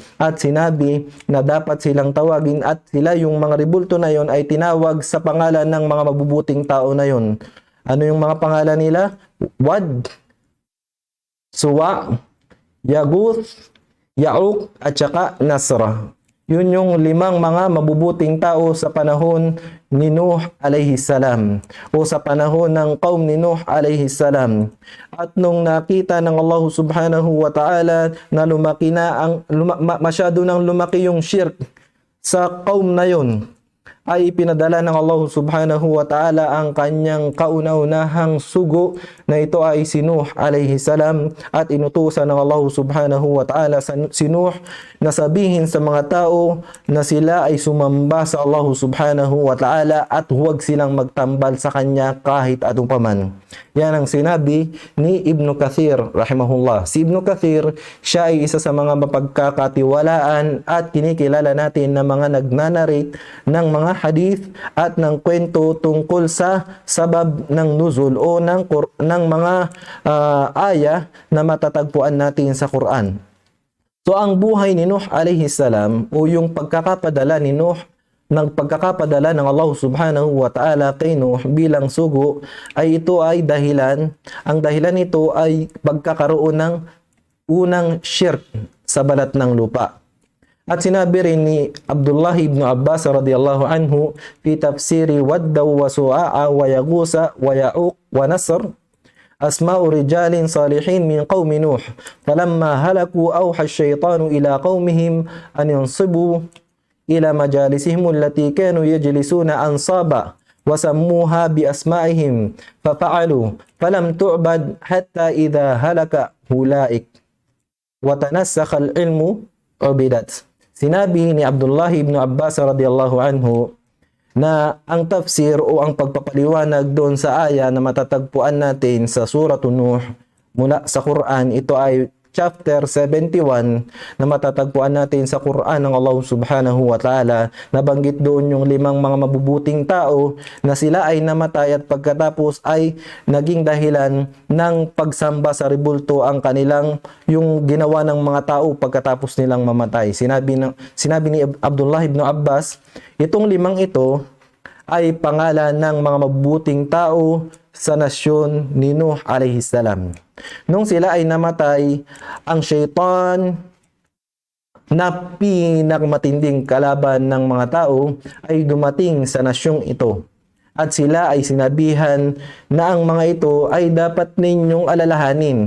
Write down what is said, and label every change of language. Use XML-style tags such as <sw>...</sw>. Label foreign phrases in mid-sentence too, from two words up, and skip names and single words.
<tl>At sinabi na dapat silang tawagin at sila yung mga rebulto na yon ay tinawag sa pangalan ng mga mabubuting tao na yon. Ano yung mga pangalan nila? Wad, Suwa, Yaguth, Ya'uq at saka Nasra. Yun yung 5 mga mabubuting tao sa panahon ni Nuh</tl> <ar>عليه السلام</ar> <tl>o sa panahon ng kaum ni Nuh</tl> <ar>عليه السلام.</ar> <tl>At nung nakita ng Allah</tl> <ar>سبحانه وتعالى</ar> <tl>na masyado nang lumaki yung shirk sa kaum na yun, ay ipinadala ng Allah</tl> <ar>سبحانه وتعالى</ar> <tl>ang kanyang kauna-unahang sugo na ito ay si Nuh alayhi salam at inutusan ng Allah</tl> <ar>سبحانه وتعالى</ar> <tl>si Nuh na sabihin sa mga tao na sila ay sumamba sa Allah</tl> <ar>سبحانه وتعالى</ar> <tl>at huwag silang magtambal sa kanya kahit anong paman. Yan ang sinabi ni Ibn Kathir rahimahullah. Si Ibn Kathir, siya ay isa sa mga mapagkakatiwalaan at kinikilala natin na mga nagnanarrate ng mga hadith at ng kwento tungkol sa sabab ng nuzul o ng mga aya na matatagpuan natin sa Quran. So ang buhay ni Nuh</tl> <ar>عليه السلام</ar> <tl>o yung pagkakapadala ni Nuh ng pagkakapadala ng Allah</tl> <ar>سبحانه وتعالى</ar> <tl>kay Nuh bilang sugo ay ito ay dahilan. Ang dahilan nito ay pagkakaroon ng unang shirk sa balat ng lupa. At sinabi rin ni Abdullah ibn Abbas</tl> <ar>رضي الله عنه في تفسير ودا و سواع ويغوث ويعوق ونسر أسماء رجال صالحين من قوم نوح فلما هلكوا أوحى الشيطان إلى قومهم أن ينصبوا إلى مجالسهم التي كانوا يجلسون أنصابا وسموها بأسمائهم ففعلوا فلم تعبد حتى إذا هلك أولئك وتنسخ العلم عبدت.</ar> <tl>Sinabi ni Abdullah ibn Abbas</tl> <ar>رضي الله عنه</ar> <tl>na ang tafsir o ang pagpapaliwanag doon sa aya na matatagpuan natin sa Suratun Nuh mula sa Quran, ito ay chapter 71 na matatagpuan natin sa Quran ng Allah</tl> <ar>سبحانه وتعالى.</ar> <tl>Nabanggit doon yung 5 mga mabubuting tao na sila ay namatay at pagkatapos ay naging dahilan ng pagsamba sa rebulto ang kanilang yung ginawa ng mga tao pagkatapos nilang mamatay. Sinabi ni Abdullah ibn Abbas, itong 5 ito ay pangalan ng mga mabubuting tao sa nasyon ni Nuh</tl> <ar>عليه السلام.</ar> <tl>Nung sila ay namatay, ang syaitan na pinakamatinding kalaban ng mga tao ay dumating sa nasyong ito. At sila ay sinabihan na ang mga ito ay dapat ninyong alalahanin.</tl>